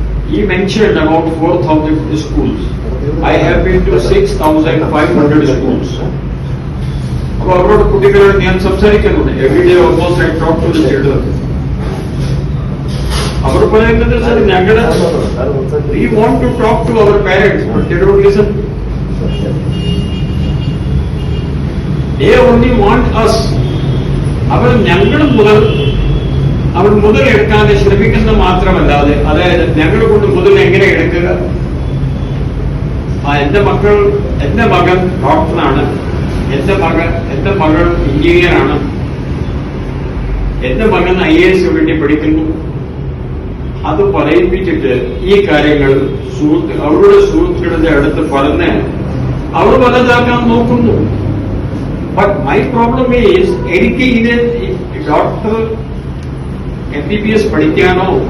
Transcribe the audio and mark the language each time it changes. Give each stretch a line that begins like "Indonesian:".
English: He mentioned about 4,000 schools. I have been to 6,500 schools.
Malayalam: അപ്പോൾ അവരോട് കുട്ടികളോട് ഞാൻ സംസാരിക്കുന്നുണ്ട്.
English: Every day almost I talk to the children.
Malayalam: അവർ പറയുന്നത് സർ, ഞങ്ങൾ
English: we want to talk to our parents, but they don't listen. They only want us.
Malayalam: അവർ ഞങ്ങൾ മുതൽ എടുക്കാൻ ശ്രമിക്കുന്ന മാത്രമല്ലാതെ, അതായത് ഞങ്ങൾ കൊണ്ട് മുതൽ എങ്ങനെ എടുക്കുക. എന്റെ മകൻ ഡോക്ടറാണ്, എന്റെ മകൾ എഞ്ചിനീയറാണ്, എന്റെ മകൻ IAS വേണ്ടി പഠിക്കുന്നു. അത് പറയിപ്പിച്ചിട്ട് ഈ കാര്യങ്ങൾ അവരുടെ സുഹൃത്തുക്കളുടെ അടുത്ത് പറഞ്ഞ് അവർ വലുതാക്കാൻ നോക്കുന്നു.
English: But my problem is,
Malayalam: എനിക്ക് ഇത് ഡോക്ടർ MBBS പഠിക്കാനോ